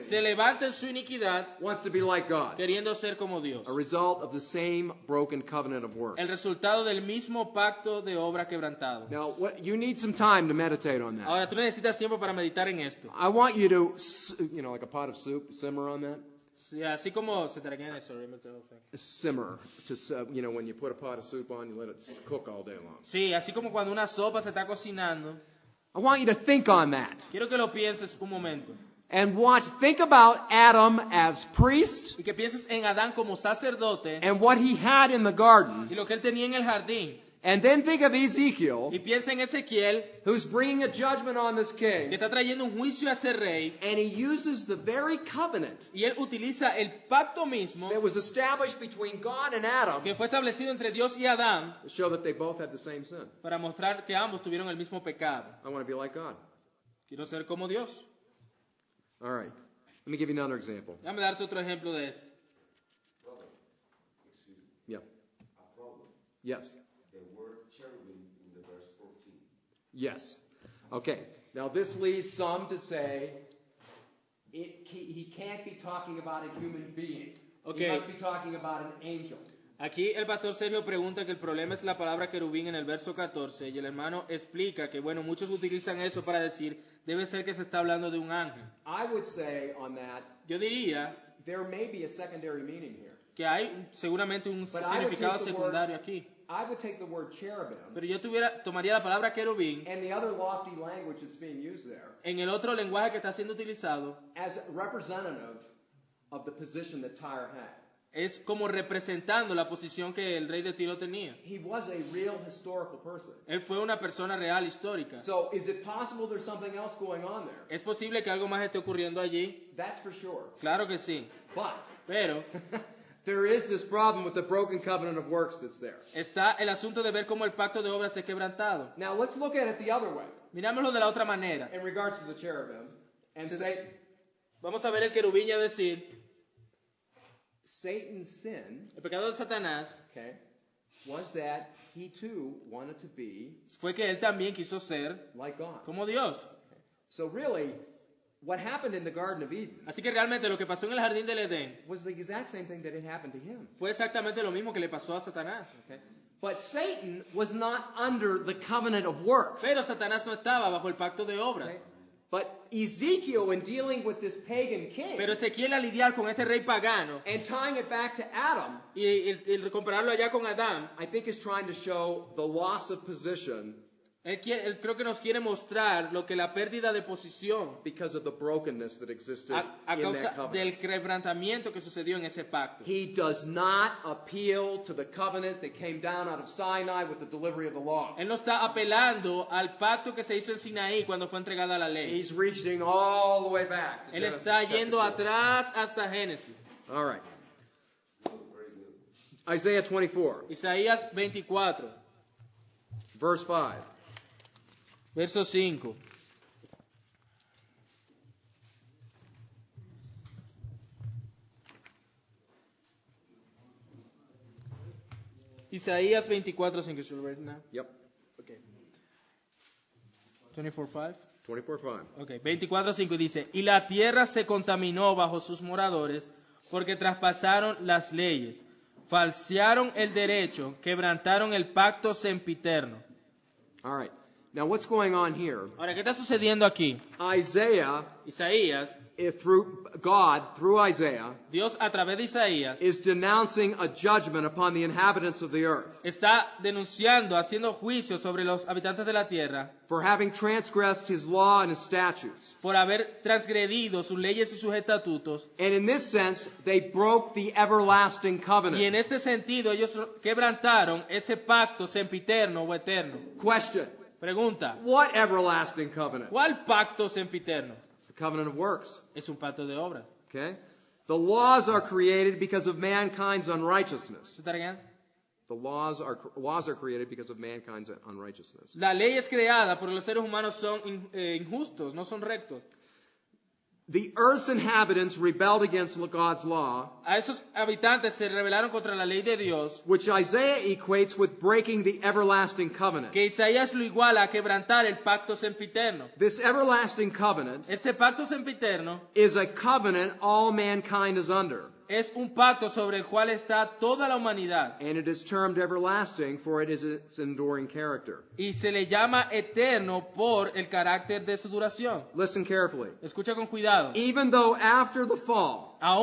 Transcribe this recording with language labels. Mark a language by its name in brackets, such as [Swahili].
[Spanish] se levanta en su iniquidad [English] wants to be like God. [Spanish] queriendo ser como Dios. [English] A result of the same broken covenant of works. [Spanish] El resultado del mismo pacto de obra quebrantado. [English] Now, you need some time to meditate on that. [Spanish] Ahora, tú necesitas tiempo para meditar en esto. [English] I want you to, like a pot of soup, simmer on that. [Spanish] Sí, así como se [English] again, sorry, Simmer, when you put a pot of soup on, you let it cook all day long. [Spanish] Sí, así como cuando una sopa se está cocinando. [English] I want you to think on that. [Spanish] Quiero que lo pienses un momento. [English] And think about Adam as priest [Spanish] Y que pienses en Adán como sacerdote [English] and what he had in the garden. [Spanish] y lo que él tenía en el jardín. [English] And then think of Ezekiel, [Spanish] Y piensa en Ezequiel, [English] who's bringing a judgment on this [Spanish] que [English] king. [Spanish] está trayendo un juicio a este rey. [English] And he uses the very covenant [Spanish] Y él utiliza el pacto mismo [English] that was established between God and Adam [Spanish] que fue establecido entre Dios y Adán [English] to show that they both had the same sin. [Spanish] para mostrar que ambos tuvieron el mismo pecado. [English] I want to be like God. [Spanish] Quiero ser como Dios. [English] All right. Let me give you another example. [Spanish] Déjame darte otro ejemplo de esto. [English] Yeah. A problem. Yes. The word cherubim in the verse 14. Yes. Okay. Now this leads some to say he can't be talking about a human being. Okay. He must be talking about an angel. [Spanish] Aquí el pastor Sergio pregunta que el problema es la palabra querubín en el verso 14 y el hermano explica que, bueno, muchos utilizan eso para decir, debe ser que se está hablando de un ángel. [English] I would say on that, [Spanish] Yo diría [English] there may be a secondary meaning here. [Spanish] que hay seguramente un [English] But I would [Spanish] significado [English] take the [Spanish] secundario aquí. [English] I would take the word cherubim [Spanish] Pero yo tomaría la palabra querubín [English] and the other lofty language that's being used there [Spanish] en el otro lenguaje que está siendo utilizado, [English] as representative of the position that Tyre had. [Spanish] es como representando la posición que el rey de Tiro tenía. [English] He was a real historical person. [Spanish] Él fue una persona real, histórica. [English] So is it possible there's something else going on there? [Spanish] ¿Es posible que algo más esté ocurriendo allí? [English] That's for sure. [Spanish] Claro que sí. [English] But [Spanish] Pero [English] there is this problem with the broken covenant of works that's there. [Spanish] está el asunto de ver cómo el pacto de obras es quebrantado. [English] Now let's look at it the other way [Spanish] Mirámoslo de la otra manera. [English] in regards to the cherubim and say [Spanish] Vamos a ver el querubín y a decir, [English] Satan's sin, [Spanish] el pecado de Satanás [English] okay, was that he too wanted to be [Spanish] fue que él también quiso ser [English] like God. [Spanish] como Dios. [English] So really, what happened in the Garden of Eden [Spanish] Así que realmente lo que pasó en el jardín del Edén [English] was the exact same thing that had happened to him. [Spanish] fue exactamente lo mismo que le pasó a Satanás. [English] Okay? But Satan was not under the covenant of works. [Spanish] Pero Satanás no estaba bajo el pacto de obras. [English] Okay? But Ezekiel, in dealing with this pagan king [Spanish] Pero Ezequiel al lidiar con este rey pagano [English] and tying it back to Adam, [Spanish] y el compararlo allá con Adán, [English] I think is trying to show the loss of position [Spanish] él creo que nos quiere mostrar lo que la pérdida de posición [English] because of the brokenness that existed [Spanish] a [English] in [Spanish] causa [English] that covenant. [Spanish] del quebrantamiento que sucedió en ese pacto. [English] He does not appeal to the covenant that came down out of Sinai with the delivery of the law. [Spanish] Él no está apelando al pacto que se hizo en Sinaí cuando fue entregada la ley. [English] He's reaching all the way back to [Spanish] Él [English] Genesis [Spanish] está [English] chapter [Spanish] yendo [English] 4. [Spanish] atrás hasta Génesis. [English] All right. Isaiah 24, [Spanish] Isaías 24, [English] verse 5. [Spanish] verso 5. [English] Isaías 24:5. Should we read it now? Yep. Okay. 24:5. 24:5. [Spanish] Ok, 24:5 dice, y la tierra se contaminó bajo sus moradores porque traspasaron las leyes, falsearon el derecho, quebrantaron el pacto sempiterno. [English] All right. Now, what's going on here? [Spanish] Ahora, ¿qué está sucediendo aquí? [English] Isaiah, [Spanish] Isaías, [English] through God, through Isaiah, [Spanish] Dios a través de Isaías, [English] is denouncing a judgment upon the inhabitants of the earth [Spanish] está denunciando, haciendo juicio sobre los habitantes de la tierra [English] for having transgressed his law and his statutes. [Spanish] por haber transgredido sus leyes y sus estatutos. [English] And in this sense, they broke the everlasting [Spanish] Y en [English] covenant. [Spanish] este sentido, ellos quebrantaron ese pacto sempiterno o eterno. [English] Question. [Spanish] Pregunta, [English] What everlasting covenant? [Spanish] ¿cuál pacto sempiterno? [English] It's the covenant of works. [Spanish] Es un pacto de obras. [English] Okay? The laws are created because of mankind's unrighteousness. [Spanish] ¿Se está regalando? [English] The laws are created because of mankind's unrighteousness. [Spanish] La ley es creada porque los seres humanos son injustos, no son rectos. [English] The earth's inhabitants rebelled against God's law, [Spanish] A esos habitantes se rebelaron contra la ley de Dios, [English] which Isaiah equates with breaking the everlasting covenant. [Spanish] que Isaías lo iguala a quebrantar el pacto sempiterno. [English] This everlasting covenant [Spanish] Este pacto sempiterno [English] is a covenant all mankind is under, [Spanish] es un pacto sobre el cual está toda la humanidad [English] and it is termed everlasting for it is its enduring character. [Spanish] y se le llama eterno por el carácter de su duración. [English] Listen carefully. [Spanish] Escucha con cuidado. [English] Even though after the fall,